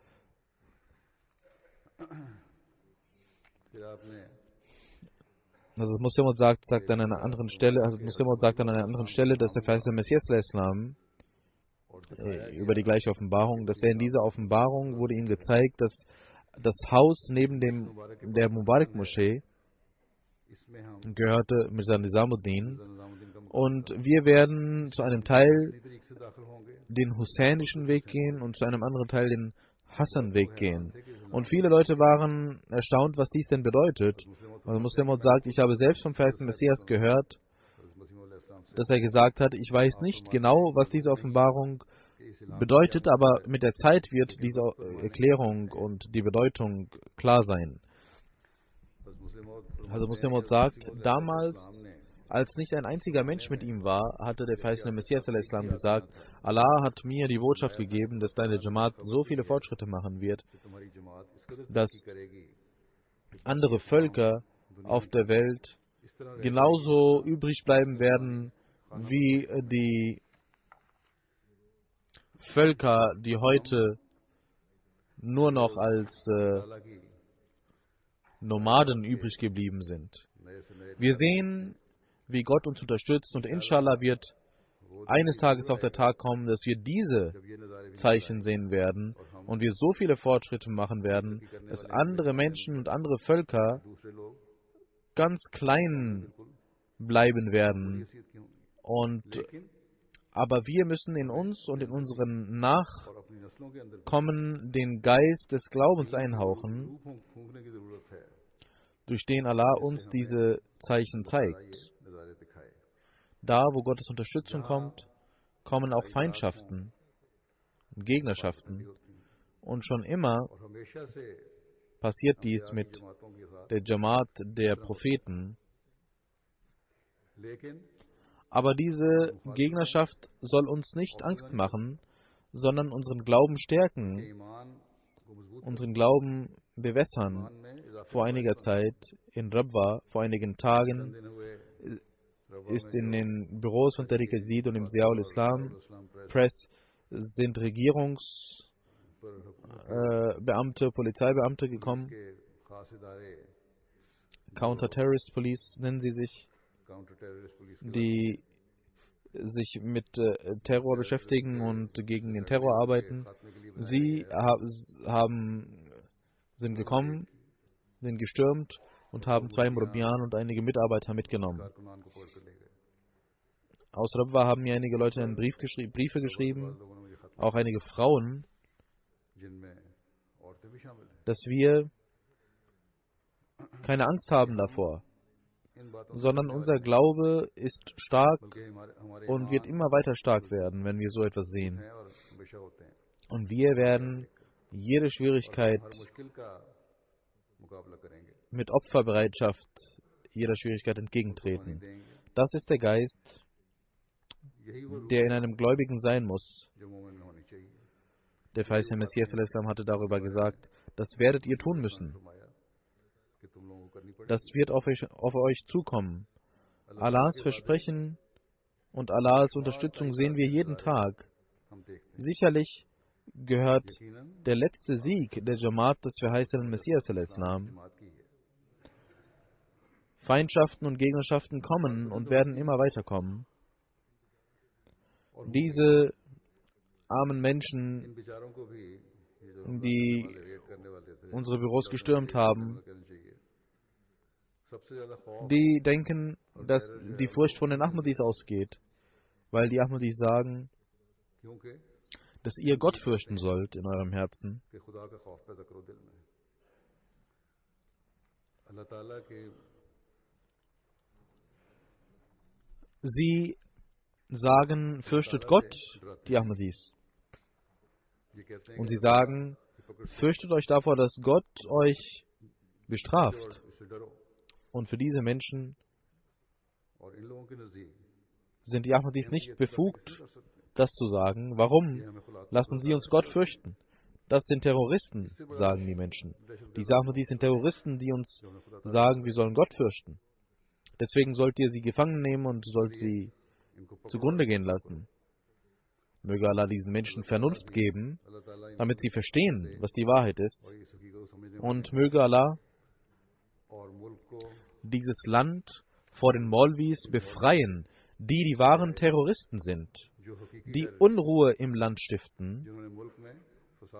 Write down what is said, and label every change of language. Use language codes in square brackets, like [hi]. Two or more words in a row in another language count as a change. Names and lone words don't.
[ur] پھر آپ نے [de] Also Muslim sagt an einer anderen Stelle, dass der verheißene Messias al-Islam über die gleiche Offenbarung, dass er in dieser Offenbarung wurde ihm gezeigt, dass das Haus neben der Mubarak-Moschee [ur] اس میں ہم [de] gehörte Mirza Nizamuddin. [ur] نظام الدین کا [de] Und wir werden zu einem Teil [ur] مسلم طریقے سے داخل ہوں گے [de] den husseinischen Weg gehen und zu einem anderen Teil den Hassan-Weg [ur] हैरान [de] gehen. [ur] تھے کہ [de] Und viele Leute waren erstaunt, was dies denn bedeutet. Also Muslim sagt, ich habe selbst vom verheißenen Messias gehört, [ur] اسلام سے [de] dass er gesagt hat, ich weiß nicht genau, was diese Offenbarung bedeutet, aber mit der Zeit wird diese Erklärung und die Bedeutung klar sein. Also Muslim sagt, damals, als nicht ein einziger Mensch mit ihm war, hatte der verheißene Messias al-Islam gesagt, Allah hat mir die Botschaft gegeben, dass deine Jamaat so viele Fortschritte machen wird, [ur] تمہاری جماعت اس قدر [de] dass [ur] کرے گی [de] andere Völker auf der Welt [ur] اس طرح [de] genauso übrig bleiben werden wie die Völker, die heute nur noch als [ur] تعالیٰ کی [de] Nomaden übrig geblieben sind. [ur] نئے سے نئے [de] Wir sehen, wie Gott uns unterstützt und inshallah wird eines Tages auch der Tag kommen, dass wir diese [ur] جب یہ نظارے بھی [de] Zeichen sehen werden und wir so viele Fortschritte machen werden, dass andere Menschen und andere Völker [ur] دوسرے لوگ [de] ganz klein bleiben werden. [ur] حیثیت کی ہوں گی [de] Und [ur] लेकिन [de] aber wir müssen in uns und in unseren [ur] اور اپنی نسلوں کے اندر [de] Nachkommen den Geist des Glaubens einhauchen, [ur] روح پھونکنے کی ضرورت ہے [de] durch den Allah uns diese Zeichen [ur] ये [de] zeigt. [ur] نظارے دکھائے [de] Da, wo Gottes Unterstützung kommt, kommen auch Feindschaften und Gegnerschaften. Und schon immer [ur] اور ہمیشہ سے [de] passiert dies mit [ur] جماعتوں کے ساتھ [de] der Jamaat der Propheten. [ur] लेकिन [de] Aber diese Gegnerschaft soll uns nicht Angst machen, sondern unseren Glauben stärken, [ur] ایمان کو مضبوط [de] unseren Glauben bewässern. [ur] ایمان میں اضافے [de] Vor einiger Zeit in Rabwa, vor einigen Tagen, [ur] دن ہوئے [de] ist in den Büros von Tariq al-Jadid und im Ziaul Islam [ur] اسلام پریس [de] Press sind Regierungsbeamte, [ur] पर [de] Polizeibeamte gekommen. [ur] کے خاص ادارے [de] Counter-Terrorist Police nennen sie sich, [ur] کاؤنٹر ٹیررسٹ پولیس کے [de] die sich mit Terror beschäftigen und gegen den Terror arbeiten. [ur] خاتمے کے لیے [de] Sie sind gekommen, sind gestürmt und haben 2 Murabian und einige Mitarbeiter mitgenommen. [ur] کارکنان کو پکڑ کر لے گئے [de] Aus Rabwa haben mir einige Leute Briefe geschrieben, [ur] لوگوں نے مجھے خط [de] auch einige Frauen, [ur] جن میں عورتیں بھی شامل ہیں [de] dass wir keine Angst haben davor, [ur] ان باتوں سے [de] sondern unser Glaube ist stark [ur] بلکہ ہمارے [de] und wird immer weiter stark werden, wenn wir so etwas sehen. [ur] ہیں اور ہمیشہ ہوتے ہیں [de] Und wir werden jede Schwierigkeit [ur] ہر مشکل کا مقابلہ کریں گے [de] mit Opferbereitschaft jeder Schwierigkeit [ur] नहीं [de] entgegentreten. [ur] دیں گے [de] Das ist der Geist, [ur] یہی وہ روح [de] der in einem Gläubigen sein muss. [ur] جو مومن میں ہونی چاہیے [de] Der verheißene Messias al-Islam hatte darüber gesagt, das werdet ihr tun müssen. [ur] فرمایا کہ تم لوگوں کو کرنی پڑے گی [de] Das wird auf euch zukommen. Allahs Versprechen und Allahs Unterstützung sehen wir jeden Tag. [ur] ہم دیکھتے ہیں [de] Sicherlich gehört [ur] यकीनन [de] der letzte Sieg der Jamaat des verheißenen Messias al-Islam. [ur] جماعت کی ہے [de] Feindschaften und Gegnerschaften kommen und werden immer weiterkommen. Diese armen Menschen, [ur] ان بیچاروں کو بھی یہ جو [de] die [ur] ریڈ کرنے والے تھے [de] unsere Büros gestürmt haben, [ur] کرنی چاہیے سب سے زیادہ خوف [de] die denken, dass die Furcht von den Ahmadis ausgeht, weil die Ahmadis sagen, [ur] क्योंकि [de] dass ihr Gott fürchten sollt in eurem Herzen. [ur] کہ خدا کا خوف پیدا کرو دل میں اللہ تعالیٰ کے [de] Sie sagen, fürchtet Gott, die Ahmadis. [ur] یہ کہتے ہیں [de] Und sie sagen, fürchtet euch davor, dass Gott euch bestraft. [ur] اس سے ڈرو [de] Und für diese Menschen [ur] اور ان لوگوں کے نزدیک [de] sind die Ahmadis nicht befugt, [ur] کر سکتے ہیں [de] das zu sagen. Warum? [ur] یہ ہمیں کھلا [de] Lassen Sie uns Gott fürchten. Das sind Terroristen, sagen die Menschen. Diese Ahmadis sind Terroristen, die uns [ur] جو ہمیں خدا [de] sagen, wir sollen Gott fürchten. Deswegen sollt ihr sie gefangen nehmen und sollt sie [ur] ان کو پکڑو [de] zugrunde gehen lassen. Möge Allah diesen Menschen Vernunft geben, [ur] اللہ تعالیٰ ان [de] damit sie verstehen, was die Wahrheit ist. [ur] اور اس حقیقت کو سمجھنے [de] Und möge Allah [ur] اور ملک کو [de] dieses Land vor den Maulvis befreien, die die wahren Terroristen sind, [ur] جو حقیقی [de] die Unruhe im Land stiften, [ur] جنہوں نے ملک میں فساد